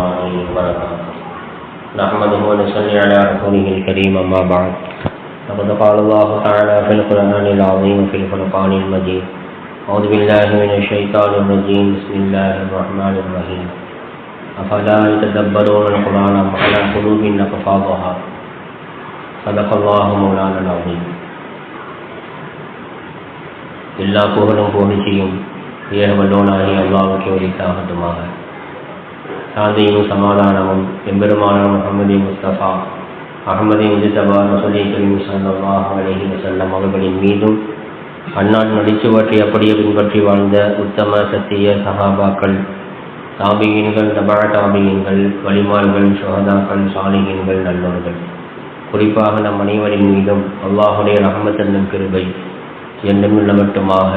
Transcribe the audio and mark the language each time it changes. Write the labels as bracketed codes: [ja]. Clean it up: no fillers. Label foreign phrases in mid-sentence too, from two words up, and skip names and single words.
[ar] وبركاته نحمده ونصلي على رسوله الكريم أما بعد فقد قال الله تعالى في القرآن العظيم في الفرقان المجيد أعوذ بالله من الشيطان الرجيم بسم الله الرحمن الرحيم أفلا يتدبرون القرآن أم على قلوب أقفالها صدق الله مولانا العظيم. [ta] எல்லா புகழும் புகழ்ச்சியும் ஏகவல்லோனாகி அல்லாஹ்வுக்கு உரித்தாகட்டுமாக. சாந்தியும் சமாதானமும் எம்பெருமான முஹம்மது முஸ்தபா அஹ்மதி முஜ்தபா [ar] رسول الله صلى الله عليه وسلم [ta] அவர்களின் மீதும் அன்னார் நடிச்சுவற்றி அப்படியே பின்பற்றி வாழ்ந்த உத்தம சத்திய சஹாபாக்கள், தாபியீன்கள், தபா தாபியீன்கள், வலிமார்கள், ஷுஹதாக்கள், சாலிஹீன்கள், நல்லோர்கள், குறிப்பாக நம் அனைவரின் மீதும் அல்லாஹுடைய ரஹ்மத் என்னும் கிருபை என்றும் நிலவட்டுமாக.